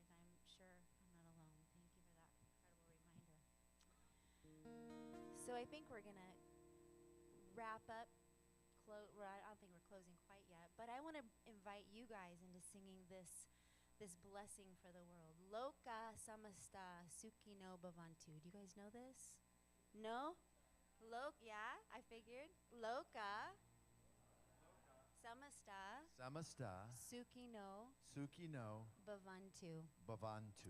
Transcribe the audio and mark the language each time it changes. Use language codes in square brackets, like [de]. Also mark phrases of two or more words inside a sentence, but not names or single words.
[en] I'm sure I'm not alone. Thank you for that incredible reminder. So I think we're going to wrap up. Well, I don't think we're closing quite yet, but I want to invite you guys into singing this blessing for the world. [sa] Loka samasta sukino bhavantu. [en] Do you guys know this? No? Yeah, I figured. [sa] Loka samasta Samasta sukino Sukino bhavantu. Bhavantu.